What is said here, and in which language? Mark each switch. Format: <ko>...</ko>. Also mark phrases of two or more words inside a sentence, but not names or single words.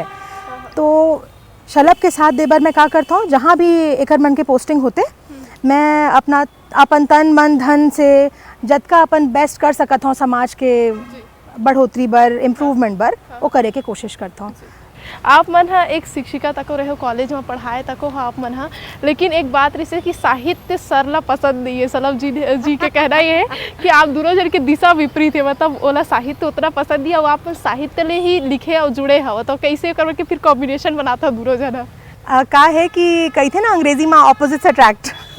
<hne>तो शलभ के साथ देबर मैं का करता हूँ, जहाँ भी एकर मन के पोस्टिंग होते मैं अपना अपन तन मन धन से जतका अपन बेस्ट कर सकत हूँ समाज के बढ़ोतरी बर इम्प्रूवमेंट बर वो करे के कोशिश करता हूँ। आप मन हा एक शिक्षिका तको रहे हो, कॉलेज में पढ़ाए तको हो आप मन हा, लेकिन एक बात रही कि साहित्य सरला पसंद नहीं है। सलभ जी के कहना ये है कि आप दोनों जन के दिशा विपरीत है, मतलब ओला साहित्य उतना पसंद नहीं है और आप साहित्य ले ही लिखे और जुड़े हो, तो कैसे करके फिर कॉम्बिनेशन बनाता हो दोनों जना? का है कि कही थे ना अंग्रेजी में</hne> <en>opposites attract.</en>